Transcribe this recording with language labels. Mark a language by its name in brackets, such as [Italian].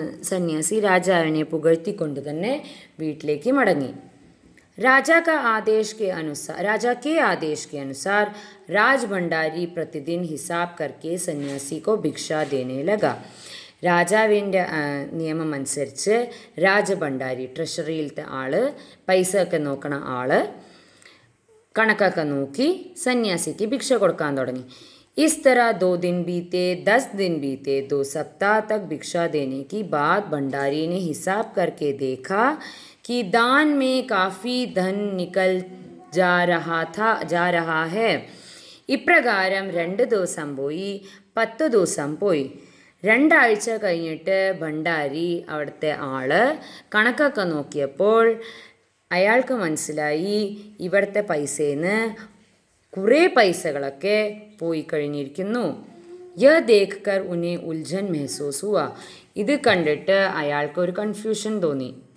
[Malayalam] സന്യാസി രാജാവിനെ പുകഴ്ത്തിക്കൊണ്ട് തന്നെ വീട്ടിലേക്ക് മടങ്ങി. [Hindi] राजा के आदेश के अनुसार राज भंडारी प्रतिदिन हिसाब करके सन्यासी को भिक्षा देने लगा. [Malayalam] രാജാവിൻ്റെ നിയമം അനുസരിച്ച് രാജഭണ്ഡാരി, ട്രഷറിയിലത്തെ ആള്, പൈസ ഒക്കെ നോക്കണ ആള് കണക്കൊക്കെ നോക്കി സന്യാസിക്ക് ഭിക്ഷ കൊടുക്കാൻ തുടങ്ങി. [Hindi] इस तरह 2 दिन बीते, 10 दिन बीते, 2 सप्ताह तक भिक्षा देने की बाद भंडारी ने हिसाब करके देखा कि दान में काफ़ी धन निकल जा रहा है. [Malayalam] ഇപ്രകാരം 2 ദിവസം പോയി, 10 ദിവസം പോയി. രണ്ടാഴ്ച കഴിഞ്ഞിട്ട് ഭണ്ഡാരി അവിടുത്തെ ആള് കണക്കൊക്കെ നോക്കിയപ്പോൾ അയാൾക്ക് മനസ്സിലായി ഇവിടുത്തെ പൈസയിൽ കുറേ പൈസകളൊക്കെ പോയി കഴിഞ്ഞിരിക്കുന്നു. [Hindi] യഹ് ദേഖ് കർ ഉന്നെ ഉൽझन महसूस हुआ. [Malayalam] ഇത് കണ്ടിട്ട് അയാൾക്ക് ഒരു കൺഫ്യൂഷൻ തോന്നി.